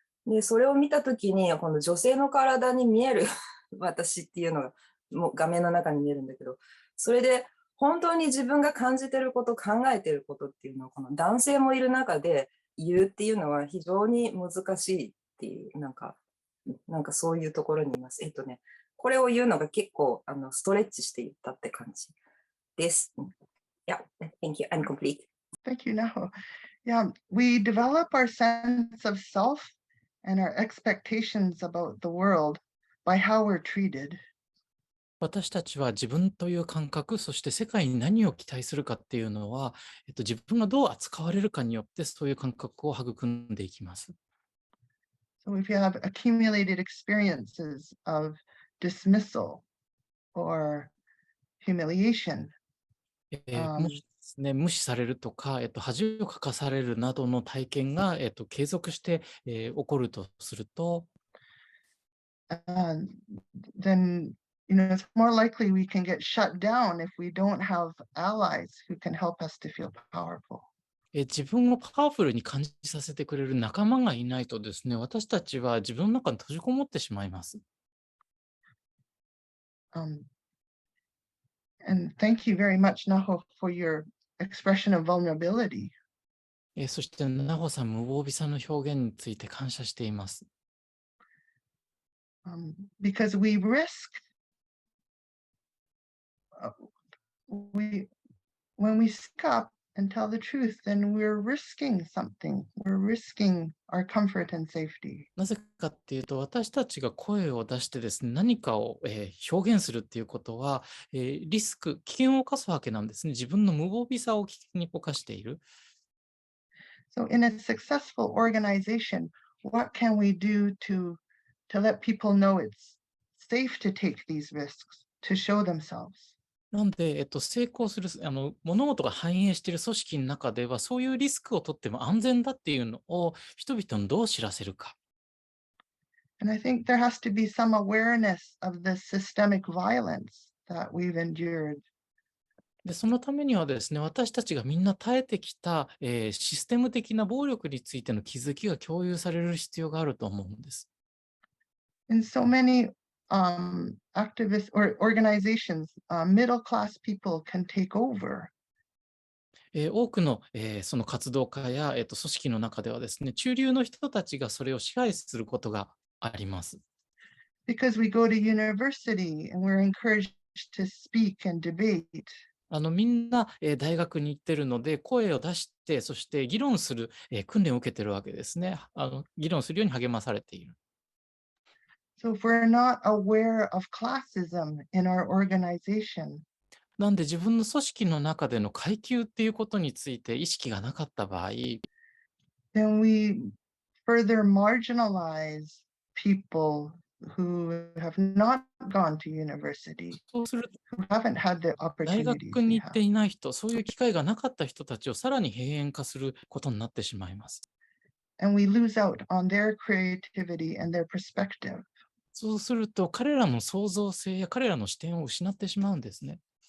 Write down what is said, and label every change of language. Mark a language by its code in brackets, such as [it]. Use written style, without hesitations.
[ja] で、それを見たときに、この女性の体に見える私っていうのが、もう画面の中に見えるんだけど、それで本当に自分が感じてること、考えてることっていうのを、この男性もいる中で言うっていうのは非常に難しいっていう、なんかそういうところにいます。これを言うのが結構ストレッチして言ったって感じです。 [en] Yeah, thank you. I'm complete. Thank you, Naho. Yeah, we develop our sense of self and our expectations about the world by how we're treated. [ja] 私たちは自分という感覚、そして世界に何を期待するかっていうのは、自分がどう扱われるかによってそういう感覚を育んでいきます。 [en] So if you have accumulated experiences of dismissal or humiliation, [ja] もしですね、無視されるとか、恥をかかされるなどの体験が、継続して、起こるとすると、 [en] then it's more likely we can get shut down if we don't have allies who can help us to feel powerful. [ja] 自分をパワフルに感じさせてくれる仲間がいないとですね、私たちは自分の中に閉じこもってしまいます。 [en] And thank you very much, Naho, for your expression of vulnerability. [ja] そして、ナホさん、無防備さの表現について感謝しています。 [en] Because we risk, when we speak up and tell the truth, then we're risking something. We're risking our comfort and safety. [ja] なぜかっていうと、私たちが声を出してですね、何かを、表現するっていうことは、リスク、危険を冒すわけなんですね。自分の無防備さを危険に冒している。 [en] So in a successful organization, what can we do to let people know it's safe to take these risks, to show themselves? [ja] なんで、成功する物事が反映している組織の中では、そういうリスクを取っても安全だっていうのを人々にどう知らせるか。 [en] And I think there has to be some awareness of the systemic violence that we've endured. [ja] で、そのためにはですね、私たちがみんな耐えてきた、システム的な暴力についての気づきが共有される必要があると思うんです。 [en] In so many activists or organizations, middle class people can take over. [ja] 多くの、その活動家や、組織の中ではですね、中流の人たちがそれを支配することがあります。 [en] Because we go to university and we're encouraged to speak and debate. [ja] みんな、大学に行ってるので、声を出して、そして議論する、訓練を受けてるわけですね。議論するように励まされている。 [en] So if we're not aware of classism in our organization, [ja] なんで自分の組織の中での階級っていうことについて意識がなかった場合、 [en] then we further marginalize people who have not gone to university, [ja] そうすると [en] who haven't had the [ja] 大 [en] opportunities [ja] 学 [en] we [ja] に行って [en] have. [ja] いない人、そういう機会がなかった人たちをさらに閉縁化することになってしまいます。 [en] And we lose out on their creativity and their perspective. [ja] そうすると彼らの創造性や彼らの視点を失ってしまうんですね。